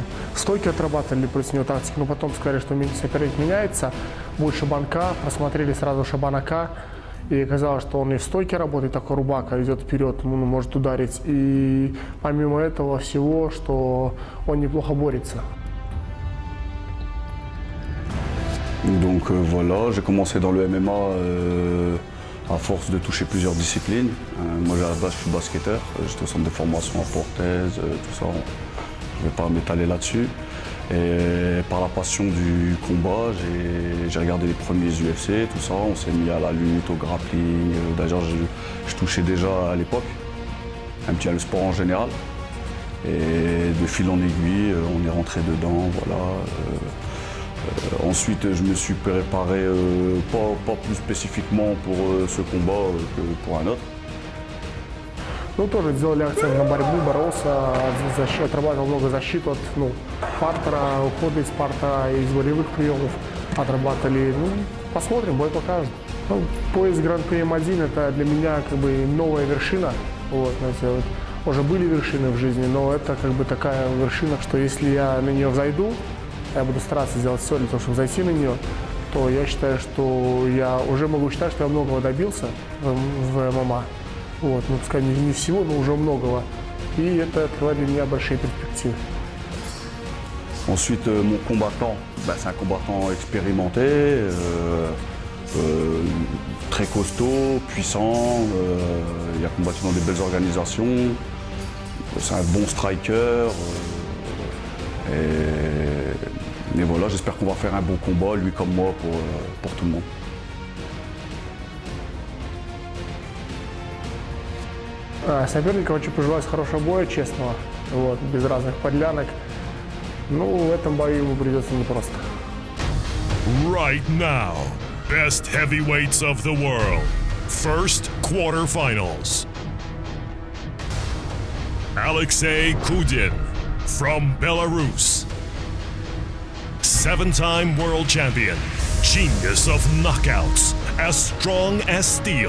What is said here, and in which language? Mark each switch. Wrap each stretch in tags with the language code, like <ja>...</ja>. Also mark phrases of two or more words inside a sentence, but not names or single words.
<ru>Стойки отрабатывали против него тактику, но потом сказали, что соперник меняется. Будет Шабан Ка, просмотрели сразу Шабана Ка. И оказалось, что он и в стойке работает, такой рубака, идет вперед, может ударить. И помимо этого всего, что он неплохо борется.</ru> <fr>Donc voilà, j'ai commencé dans le MMA à force de toucher plusieurs disciplines. Moi à la base je suis basketteur, j'étais au centre de formation à Portaise, tout ça, je ne vais pas m'étaler là-dessus. Et par la passion du combat, j'ai regardé les premiers UFC, tout ça, on s'est mis à la lutte, au grappling. D'ailleurs je touchais déjà à l'époque, un petit à le sport en général. Et de fil en aiguille, on est rentré dedans, voilà. Ensuite, je me suis préparé pas plus spécifiquement pour ce combat que pour un autre.</fr> <ru>Ну, тоже сделали акцент на борьбу, боролся, отрабатывал много защит от партера, ухода из партера, из болевых приемов отрабатывали. Ну, посмотрим, бой покажет. Ну, пояс Гран-при М1 это для меня как бы новая вершина. Вот, знаете, вот, уже были вершины в жизни, но это как бы такая вершина, что если я на нее взойду, я буду стараться сделать все для того, чтобы зайти на нее, то я считаю, что я уже могу считать, что я многого добился в ММА. Вот, ну, пускай не всего, но уже многого. И это открывает для меня большие перспективы.</ru> <fr>Ensuite, mon combattant, c'est un combattant expérimenté, très costaud, puissant, il a combattu dans des belles organisations, c'est un bon striker. Et voilà, j'espère qu'on va faire un bon combat, lui comme moi, pour tout le monde.</fr> <ru>Соперника хочу пожелать хорошего боя, честного, вот, без разных подлянок. Ну, в этом бою ему придется непросто.</ru> <en>Right now, best heavyweights of the world. First quarterfinals. Alexei Kudin from Belarus. 7-time world champion, genius of knockouts, as strong as steel.</en>